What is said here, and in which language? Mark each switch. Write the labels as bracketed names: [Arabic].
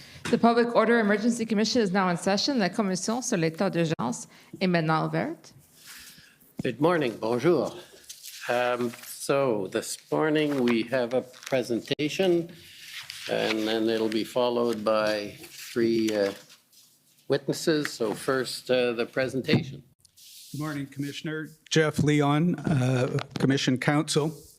[English] The Public Order Emergency Commission is now in session. [French] La commission sur l'état d'urgence est maintenant ouverte. [English] Good morning, [French] bonjour. [English] So this morning we have a presentation and then it'll be followed by three witnesses. So first, the presentation. Good morning, Commissioner. Jeff Leon, Commission Counsel.